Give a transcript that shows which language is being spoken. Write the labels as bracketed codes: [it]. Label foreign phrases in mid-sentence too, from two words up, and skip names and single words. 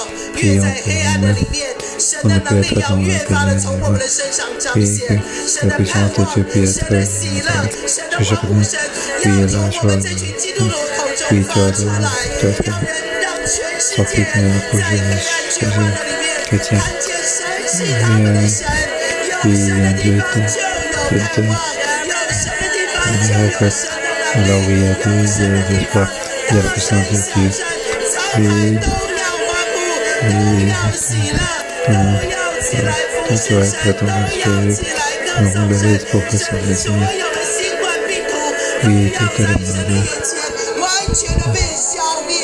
[zh] 越在黑暗的里面，神的能力要越发的从我们的身上彰显，神的盼望、神的喜乐、神的欢呼声，要从我们这群基督徒口中发出来，让全世界在黑暗绝望的里面看见神是他们的神，有神的地方就有盼望，有神的地方就有神的能力， [fr] Alors oui, il y a des 有 espoirs, il y a la puissance de Dieu. [zh] 都要欢呼，都要喜乐，都要起来服侍神，都要起来歌颂神，甚至所有的新冠病毒都要在神的眼前完全的被消灭。